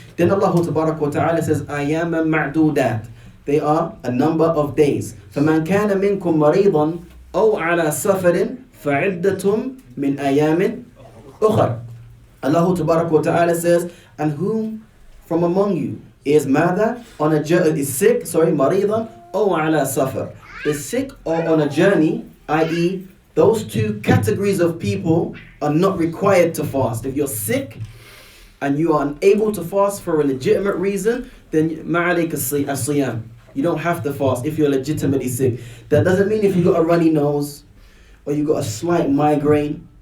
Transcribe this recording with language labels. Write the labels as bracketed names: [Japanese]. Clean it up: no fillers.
[English] Then Allah Ta'ala says, [Arabic] أَيَّامًا مَعْدُودَاتٍ. [English] They are a number of days. [Arabic] فَمَنْ كَانَ مِنْكُمْ مَرِيضًا أَوْ عَلَى سَفَرٍ فَعِدَّةٌ مِنْ أَيَامٍ أُخَرٍ. [English] Allah Ta'ala says, and whom from among you is [Arabic] ماذا? [English] Is sick, [Arabic] مريضًا أو على سفر. [English] Is sick or on a journey, i.e. those two categories of people are not required to fast. If you're sick and you are unable to fast for a legitimate reason, then [Arabic] مَعَلَيْكَ الصِّيَامِ. [English] You don't have to fast if you're legitimately sick. That doesn't mean if you got a runny nose or you got a slight migraine.